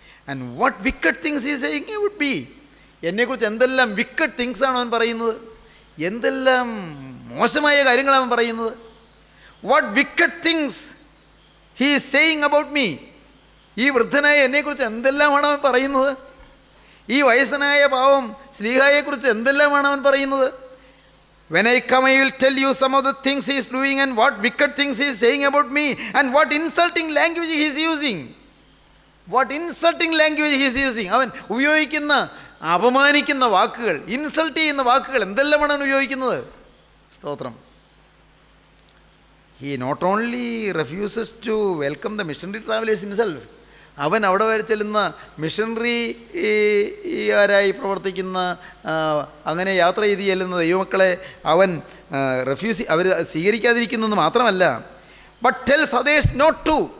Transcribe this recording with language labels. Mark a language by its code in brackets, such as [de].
[en] and what wicked things he saying would be, [ml] എന്നെക്കുറിച്ച് എന്തെല്ലാം wicket തിങ്സാണ് അവൻ പറയുന്നത്, എന്തെല്ലാം മോശമായ കാര്യങ്ങളാണ് അവൻ പറയുന്നത്. [en] what wicked things he is saying about me, [ml] ഈ വൃദ്ധനായ എന്നെക്കുറിച്ച് എന്തെല്ലാമാണ് അവൻ പറയുന്നത്, ഈ വയസ്സനായ പാവം ശ്ലീഹായെക്കുറിച്ച് എന്തെല്ലാമാണ് അവൻ പറയുന്നത്. [en] When I come, I will tell you some of the things he is doing and what wicked things he is saying about me and what insulting language he is using. What insulting language he is using. [ml] അവൻ ഉപയോഗിക്കുന്ന അപമാനിക്കുന്ന വാക്കുകൾ, insult ചെയ്യുന്ന വാക്കുകൾ എന്തെല്ലാമാണ് അവൻ ഉപയോഗിക്കുന്നത്. സ്തോത്രം. [en] He not only refuses to welcome the missionary travelers himself, [ml] അവൻ അവിടെ വരെ ചെല്ലുന്ന മിഷണറിയാരായി പ്രവർത്തിക്കുന്ന, അങ്ങനെ യാത്ര ചെയ്ത് ചെല്ലുന്ന ദൈവമക്കളെ അവൻ അവർ സ്വീകരിക്കാതിരിക്കുന്നു മാത്രമല്ല, [en] but tells others not to,